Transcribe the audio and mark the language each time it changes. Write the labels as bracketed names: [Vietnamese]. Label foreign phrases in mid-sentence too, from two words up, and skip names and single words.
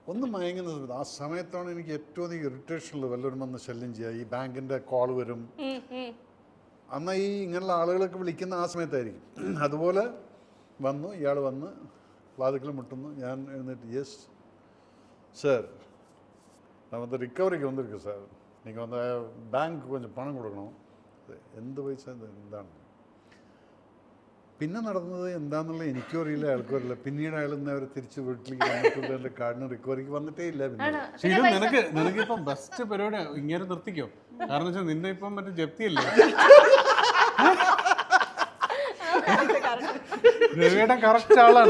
[Malayalam] ഒന്ന് മയങ്ങുന്ന സമയത്ത് ആ സമയത്താണ് എനിക്ക് ഏറ്റവും അധികം ഇറിറ്റേഷനുള്ളത്. വല്ലവരും വന്ന് ശല്യം ചെയ്യുക, ഈ ബാങ്കിൻ്റെ കോൾ വരും. അന്ന് ഈ ഇങ്ങനെയുള്ള ആളുകളൊക്കെ വിളിക്കുന്ന ആ സമയത്തായിരിക്കും. അതുപോലെ വന്നു, ഇയാൾ വന്ന് വാതിക്കൽ മുട്ടുന്നു. ഞാൻ എഴുന്നേറ്റ്, യെസ് [Tamil] சார், நான் வந்து ரிக்கவரிக்கு வந்திருக்கேன் சார், நீங்கள் வந்து பேங்க்கு கொஞ்சம் பணம் கொடுக்கணும். [Malayalam] എന്ത് പൈസ എന്താണ്? പിന്നെ നടന്നത് എന്താണെന്നുള്ള എനിക്കും അറിയില്ല, അയാൾക്കും അറിയില്ല. പിന്നീട് അയാൾ അവർ തിരിച്ച് വീട്ടിലേക്ക് വന്നിട്ടുള്ള കാർഡിന് റിക്കവറിക്ക് വന്നിട്ടേ ഇല്ല. പിന്നെ നിനക്കിപ്പം ബെസ്റ്റ് പരിപാടി ഇങ്ങനെ നിർത്തിക്കോ. കാരണം വെച്ചാൽ നിന്നെ ഇപ്പം മറ്റേ ജപ്തിയല്ലേ, രവിയുടെ കറക്റ്റ് ആളാണ്.